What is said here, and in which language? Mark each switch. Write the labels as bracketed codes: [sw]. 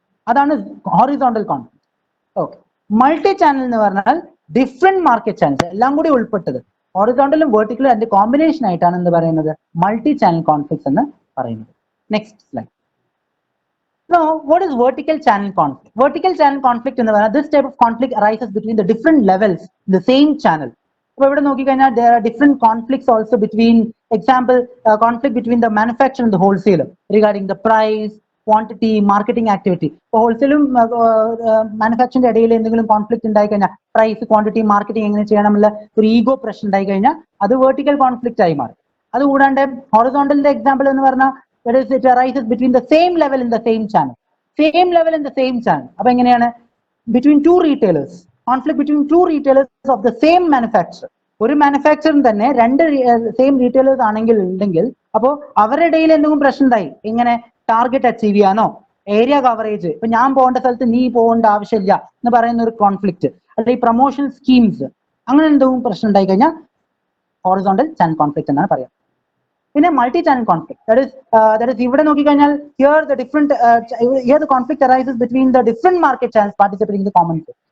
[ml] അതാണ് horizontal conflict. Okay. Multi channel എന്ന് പറഞ്ഞാൽ ഡിഫറെന്റ് മാർക്കറ്റ് ചാനൽസ് എല്ലാം കൂടി ഉൾപ്പെട്ടത്, ഹോറിസോണ്ടലും വെർട്ടിക്കലും അതിന്റെ കോമ്പിനേഷൻ ആയിട്ടാണ് എന്ത് പറയുന്നത്, മൾട്ടി ചാനൽ കോൺഫ്ലിക്ട്സ് എന്ന് പറയുന്നത്. [en] Next slide. Now, what is vertical channel conflict? Vertical channel conflict [ml] എന്ന് പറഞ്ഞാൽ [en] this type of conflict arises between the different levels in the same channel. [ml] അപ്പോൾ ഇവിടെ നോക്കിക്കഴിഞ്ഞാൽ [en] there are different conflicts also between, example, conflict between the manufacturer and the wholesaler regarding the price, quantity, marketing activity. [ml] ഇപ്പോൾ ഹോൾസെയിലും മാനുഫാക്ചറിന്റെ ഇടയിൽ എന്തെങ്കിലും conflict ഉണ്ടായി കഴിഞ്ഞാൽ price, quantity, marketing എങ്ങനെ ചെയ്യണമെന്നുള്ള ഒരു ഈഗോ പ്രശ്നം ഉണ്ടായി കഴിഞ്ഞാൽ അത് വെർട്ടിക്കൽ കോൺഫ്ലിക്റ്റ് ആയി മാറും. അതുകൂടാണ്ട് ഹൊറിസോണ്ടലിന്റെ എക്സാമ്പിൾ എന്ന് പറഞ്ഞാൽ [en] it arises between the same level in the same channel. Same level in the same channel. [ml] അപ്പൊ എങ്ങനെയാണ്? [en] Between two retailers. Conflict between two retailers of the same manufacturer. [ml] ഒരു മാനുഫാക്ചറിന് തന്നെ രണ്ട് സെയിം റീറ്റെയിലേഴ്സ് ആണെങ്കിൽ ഉണ്ടെങ്കിൽ അപ്പോൾ അവരുടെ ഇടയിൽ എന്തെങ്കിലും പ്രശ്നം ഉണ്ടായി. എങ്ങനെ? ടാർഗറ്റ് അച്ചീവ് ചെയ്യാനോ, ഏരിയ കവറേജ്, ഇപ്പൊ ഞാൻ പോകേണ്ട സ്ഥലത്ത് നീ പോകേണ്ട ആവശ്യമില്ല എന്ന് പറയുന്ന ഒരു കോൺഫ്ലിക്റ്റ്, അല്ലെങ്കിൽ പ്രൊമോഷൻ സ്കീംസ്, അങ്ങനെ എന്തെങ്കിലും പ്രശ്നം ഉണ്ടായി കഴിഞ്ഞാൽ ഹൊറിസോണ്ടൽ ചാനൽ കോൺഫ്ലിക്റ്റ് എന്നാണ് പറയാം. പിന്നെ multi channel conflict, that is ഇവിടെ നോക്കിക്കഴിഞ്ഞാൽ here the conflict arises between the different market channels participating in the common good.